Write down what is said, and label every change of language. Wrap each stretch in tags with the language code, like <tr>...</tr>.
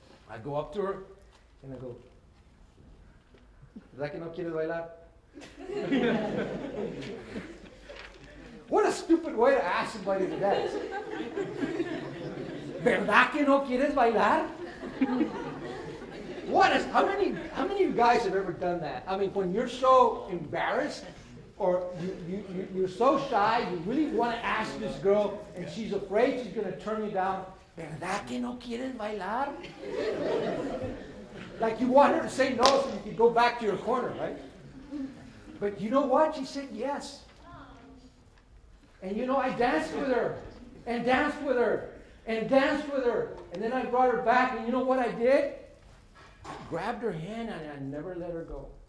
<en>I go up to her and I go,</en> <es>¿verdad que no quieres bailar?</es> <en>What a stupid way to ask somebody to dance.</en> <es>¿Verdad que no quieres bailar?</es> <en>How many of you guys have ever done that? I mean, when you're so embarrassed, or you're so shy, you really want to ask this girl, and she's afraid she's going to turn you down.</en> <es>¿Verdad que no quieres bailar?</es> <en>Like you want her to say no so you can go back to your corner, right? But you know what? She said yes. And you know, I danced with her, and danced with her, and danced with her. And then I brought her back, and you know what I did? I grabbed her hand, and I never let her go.</en>